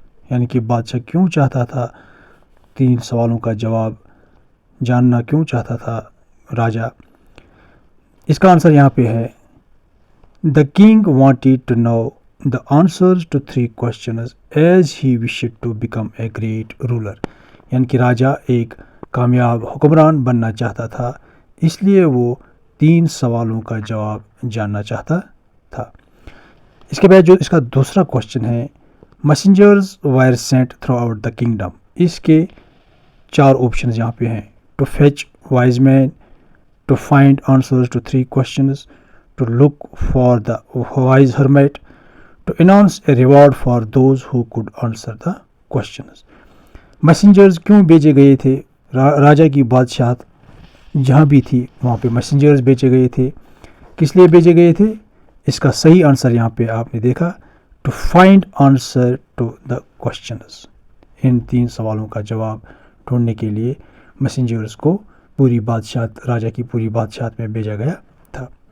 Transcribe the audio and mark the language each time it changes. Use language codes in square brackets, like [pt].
[ur] یعنی کہ بادشاہ کیوں چاہتا تھا 3 سوالوں کا جواب جاننا، کیوں چاہتا تھا راجا؟ اس کا آنسر یہاں پہ ہے: [en] The king wanted to know the answers to 3 questions as he wished to become a great ruler. [ur] یعنی کہ راجا ایک کامیاب حکمران بننا چاہتا تھا، اس لیے وہ 3 سوالوں کا جواب جاننا چاہتا تھا. اس کے بعد جو اس کا دوسرا کوشچن ہے: [en] Messengers were sent throughout the kingdom. [ur] اس کے 4 آپشنز یہاں پہ ہیں: [en] To fetch wise men, to find answers to 3 questions, to look for the wise hermit, to announce a reward for those who could answer the questions. [ur] Messengers کیوں بھیجے گئے تھے؟ راجا کی بادشاہت جہاں بھی تھی وہاں پہ میسنجرز بھیجے گئے تھے. کس لیے بھیجے گئے تھے؟ اس کا صحیح آنسر یہاں پہ آپ نے دیکھا: [en] To find answer to the questions. [ur] ان 3 سوالوں کا جواب ڈھونڈنے کے لیے میسنجرز کو پوری بادشاہت، راجا کی پوری بادشاہت میں بھیجا گیا تھا.